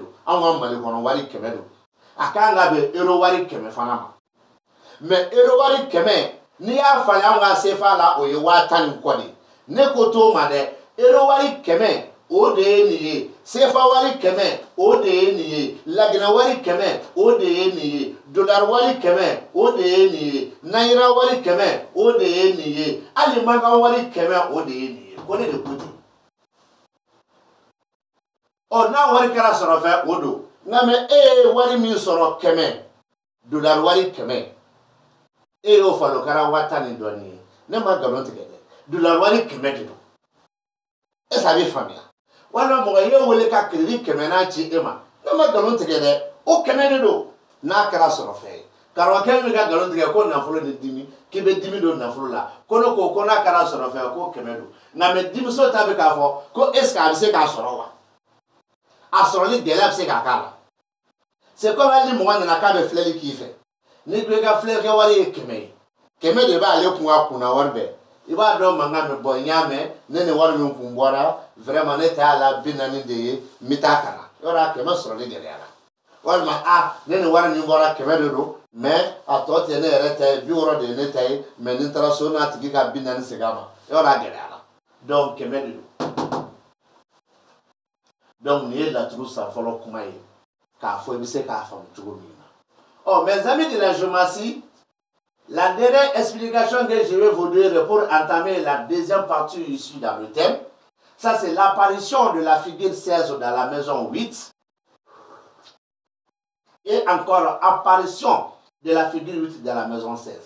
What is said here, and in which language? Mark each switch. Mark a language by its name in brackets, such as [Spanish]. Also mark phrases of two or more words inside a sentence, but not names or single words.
[Bambara] don anw ka mali kɔnɔ wari 100 don a kan ka bɛn euro wari 100 fana ma mais euro wari 100 n'i y'a falen anw ka CFA la o ye 10 ni kɔ de ne ko t'o ma dɛ euro wari 100 o de ye nin ye CFA wari 100 o de ye nin ye Laginɛ wari 100 o de ye nin ye dollar wari 100 o de ye nin ye naira wari 100 o de ye nin ye hali mankan wari 100 o de ye nin ye ko ne de ko ten ɔ n'a wari kɛra sɔrɔ fɛn o don nka mɛ e ye wari min sɔrɔ 100 dollar wari 100 e y'o falo kɛra 10 ni dɔɔnin ye ne ma nkalon tigɛ dɛ dollar wari 100 de don [French] est-ce que [Bambara] a bɛ faamuya walima mɔgɔ ye wele ka crédit 100 n'a ci e ma ne ma nkalon tigɛ dɛ o 100 de don n'a kɛra sɔrɔ fɛn ye karamɔgɔkɛ min ka nkalon tigɛ ko nafolo ni dimi k'i bɛ dimi don nafolo la ko ne ko n'a kɛra sɔrɔ fɛn ye ko 100 don nka mɛ dimiso ta bɛ k'a fɔ ko [French] est-ce que [Bambara] a bɛ se k'a sɔrɔ wa a sɔrɔli gɛlɛya bɛ se k'a k'a la [French] c'est comme [Bambara] hali ni mɔgɔ nana k'a bɛ filɛli k'i fɛ ni ko i ka filɛlikɛ wari ye 100 ye 100 de b'ale kun ka kunna wari bɛɛ i b'a dɔn mankan bɛ bɔ n y'a mɛn ne ni wari min kun bɔra vraiment ne t'a la 40 de ye n bɛ taa ka na yɔrɔ a 100 sɔrɔli gɛlɛyara walima a ne ni wari min bɔra 100 de don mais a tɔ tɛ ne yɛrɛ ta ye 60 de ye ne ta ye mais ni n taara so n'a tigi ka 40 segin a ma yɔrɔ a gɛlɛyara donc 100 de don donc nin ye laturu san fɔlɔ kuma ye k'a fɔ i bɛ se k'a faamu cogo min na ɔ [French] mes amis de la géométrie. La dernière explication que je vais vous donner pour entamer la deuxième partie ici dans le thème, ça c'est l'apparition de la figure 16 dans la maison 8 et encore apparition de la figure 8 dans la maison 16.